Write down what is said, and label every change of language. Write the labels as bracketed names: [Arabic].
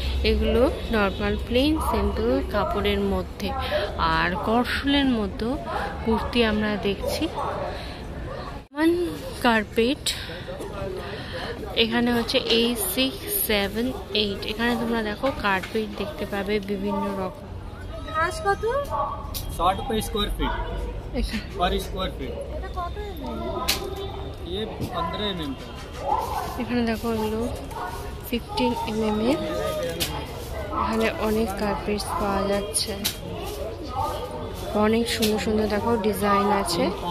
[Bangla] এগুলো normal plane simple কাপড়ের মধ্যে। আর করসলের মধ্যেও কুর্তি আমরা দেখছি। কার্পেট এখানে হচ্ছে 8678। এখানে তোমরা দেখো কার্পেট দেখতে পাবে বিভিন্ন রকম। কত? [Hindi] 60 रुपए स्क्वायर फीट पर स्क्वायर फीट। ये 15 mm का। [Bangla] এখানে দেখো এগুলো 15 mm এর। এখানে অনেক কার্পেট পাওয়া যাচ্ছে, অনেক সুন্দর সুন্দর দেখো ডিজাইন আছে।